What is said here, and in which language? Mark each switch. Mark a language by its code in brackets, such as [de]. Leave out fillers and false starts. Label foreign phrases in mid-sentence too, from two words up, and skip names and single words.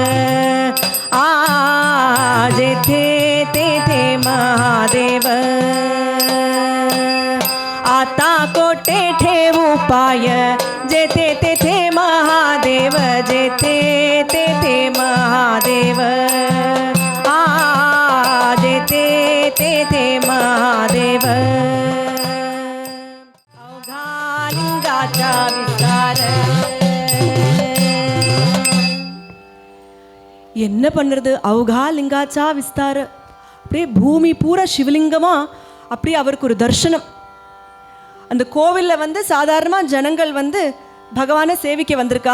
[mr] जेथे तेथे महादेव आता कोठे ठेवू पाय जेथे तेथे महादेव जेथे तेथे महादेव जेथे तेथे महादेव अवघा लिंगाचा विस्तार. [ta] என்ன பண்ணுறது? [mr] अवघा लिंगाचा विस्तार. [ta] அப்படியே பூமி பூரா சிவலிங்கமா அப்படியே அவருக்கு ஒரு தர்சனம். அந்த கோவிலில் சாதாரணமாக ஜனங்கள் பகவானை சேவிக்க வந்திருக்கா.